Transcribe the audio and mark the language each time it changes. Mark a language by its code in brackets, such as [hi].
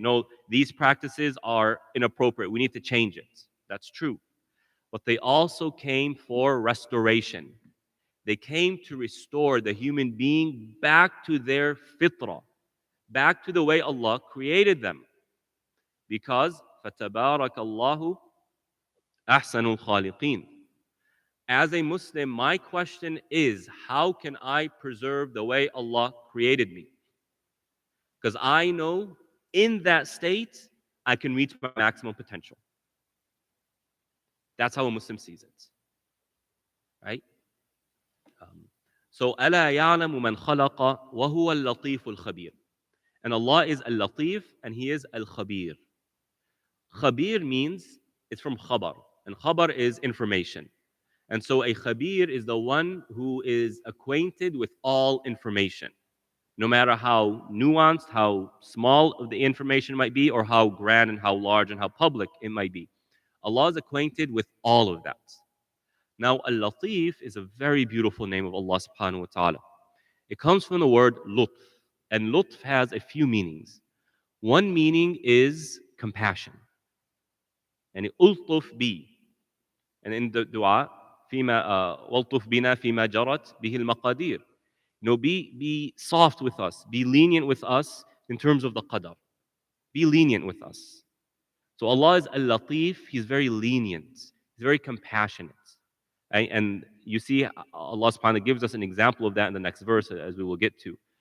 [en] No, these practices are inappropriate. We need to change it. That's true. But they also came for restoration. They came to restore the human being back to their fitrah, back to the way Allah created them. [ar] Because فَتَبَارَكَ اللَّهُ أَحْسَنُ الْخَالِقِينَ. [en] As a Muslim, my question is, how can I preserve the way Allah created me? Because I know in that state, I can reach my maximum potential. That's how a Muslim sees it. Right? So, [ar] أَلَا يَعْلَمُ مَنْ خَلَقَ وَهُوَ اللَّطِيفُ الْخَبِيرُ. [en] And Allah is Al-Latif and He is Al-Khabir. Khabir means, it's from khabar. And khabar is information. And so a khabir is the one who is acquainted with all information, no matter how nuanced, how small of the information might be, or how grand and how large and how public it might be. Allah is acquainted with all of that. Now, Al-Latif is a very beautiful name of Allah subhanahu wa ta'ala. It comes from the word lutf, and lutf has a few meanings. One meaning is compassion. And ultuf bi. And in the dua, [ar] فيما والطف بنا فيما جرت به المقادير. [en] Be soft with us, be lenient with us in terms of the qadar. Be lenient with us. So Allah is al-Latif, He's very lenient, He's very compassionate. And you see, Allah subhanahu wa ta'ala gives us an example of that in the next verse, as we will get to.